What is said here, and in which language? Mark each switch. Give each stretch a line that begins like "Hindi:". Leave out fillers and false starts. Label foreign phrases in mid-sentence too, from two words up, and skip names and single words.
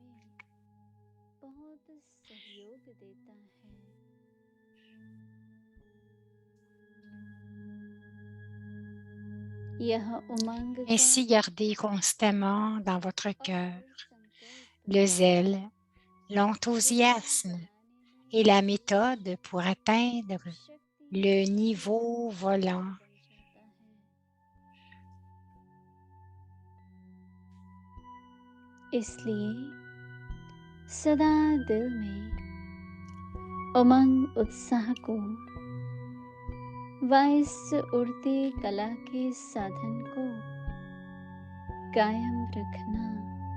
French: Ainsi, gardez constamment dans votre cœur le zèle, l'enthousiasme et la méthode pour atteindre le niveau volant.
Hindi: इसलिए सदा दिल में उमंग उत्साह को व इस उड़ती कला के साधन को कायम रखना